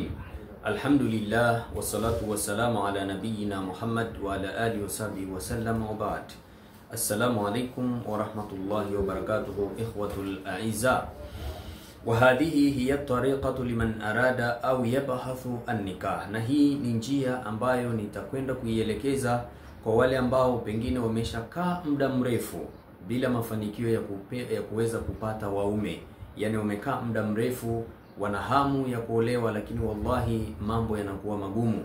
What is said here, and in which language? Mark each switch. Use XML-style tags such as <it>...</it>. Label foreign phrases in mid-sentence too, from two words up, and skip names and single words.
<ar>الحمد لله والصلاة والسلام على نبينا محمد وعلى آله وصحبه وسلم وبعد. السلام عليكم ورحمة الله وبركاته إخوة الأعزاء. وهذه هي الطريقة لمن أراد أو يبحث النكاح.</ar> <sw>Na hii ni njia ambayo nitakwenda kuielekeza kwa wale ambao pengine wameshakaa muda mrefu bila mafanikio ya kuweza kupata waume. Yani wamekaa muda mrefu, wana hamu ya kuolewa, lakini wallahi mambo yanakuwa magumu.</sw>